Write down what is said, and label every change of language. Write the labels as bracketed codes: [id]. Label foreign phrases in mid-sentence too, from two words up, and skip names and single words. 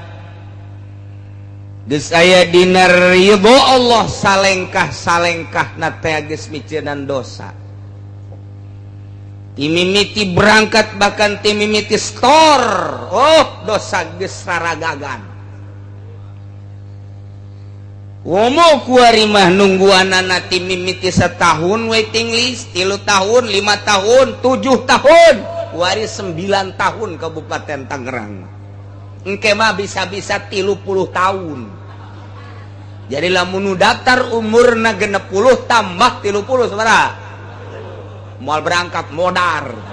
[su] Geus aya dina ridho Allah salengkah-salengkahna teh geus miceunnan dosa. Timimiti berangkat bahkan timimiti stor. Oh, dosa geus saragagan. Womo kuari mah nungguanana timimiti setahun [en] waiting list, [su] 3 tahun, 5 tahun, 7 tahun, kuari 9 tahun Kabupaten Tangerang. Engke mah bisa-bisa 30 tahun. Jadi lamun nu daftar umurna 60 tambah 30 sabaraha? Moal berangkat modar.